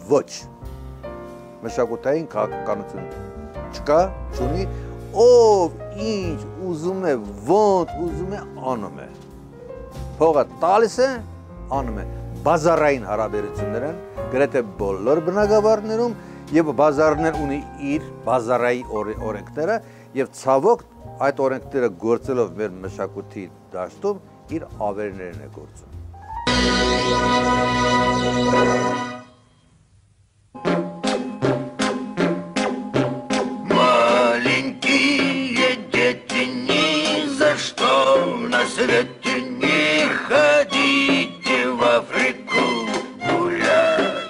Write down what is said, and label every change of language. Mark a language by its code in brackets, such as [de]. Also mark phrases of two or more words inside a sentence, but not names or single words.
[hy] ոչ։ Մշակութային քաղաքականություն չկա, չունի, ով ինչ ուզում է, ոնց ուզում է, անում է։ Փողը տալիս է, անում է։ Բազարային հարաբերություններ են գրեթե բոլոր բնակավարներում եւ բազարներ ունի իր բազարայի օրենքները եւ ցավոք այդ օրենքները գործելով մեր մշակույթի դաշտում իր ավերներն է գործում։ [ru] Маленькие дети, ни за что на свете не ходите в Африку гулять.